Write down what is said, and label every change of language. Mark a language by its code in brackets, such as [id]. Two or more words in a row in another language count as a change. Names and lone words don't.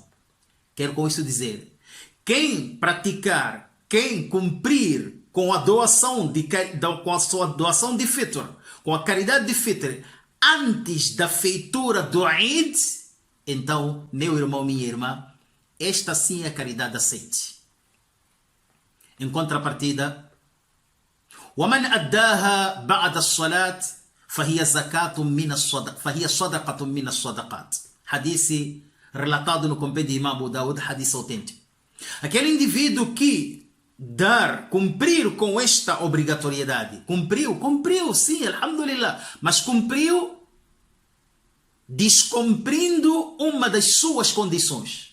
[pt] Quero com isso dizer, quem praticar, quem cumprir com a doação com a sua doação de Fitr, com a caridade de Fitr, antes da feitura do Eid, então, meu irmão, minha irmã, esta sim é a caridade aceite. Em contrapartida, [ar] ومن أداها بعد الصلاة فهي زكاة من الصدق فهي صدقة من الصدقات. [pt] Hadith relatado no compêndio de Imam Abu Dawud, hadith autêntico. Aquele indivíduo que cumprir com esta obrigatoriedade, cumpriu sim, alhamdulillah, mas cumpriu descumprindo uma das suas condições.